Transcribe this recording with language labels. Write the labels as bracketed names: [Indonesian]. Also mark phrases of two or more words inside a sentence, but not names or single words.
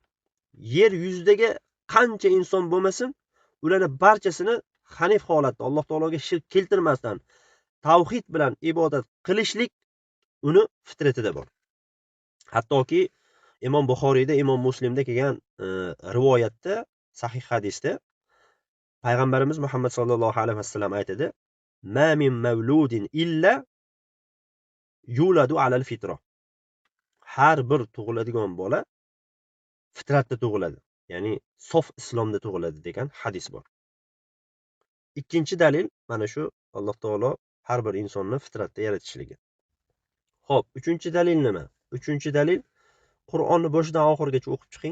[Uzbek] Yer yuzidagi qancha inson bo'lmasin, ularning barchasini hanif holatda Alloh taologa shirk keltirmasdan tavhid bilan ibodat qilishlik uni fitratida bor. Hattoki Imom Buxoriyda, Imom Muslimda kelgan rivoyatda, sahih hadisda Payg'ambarimiz Muhammad [Arabic] صلى الله عليه وسلم [Uzbek] aytadi: [Arabic] "ما من مولود إلا يولد على الفطرة." [Uzbek] Har bir tug'iladigan bola fitratda tug'iladi. Ya'ni sof islomda tug'iladi degan hadis bor. Ikkinchi dalil mana shu Alloh taolo har bir insonni fitratda yaratishligi. Xo'p, uchinchi dalil nima? Uchinchi dalil Qur'onni boshidan oxirigacha o'qib chiqing.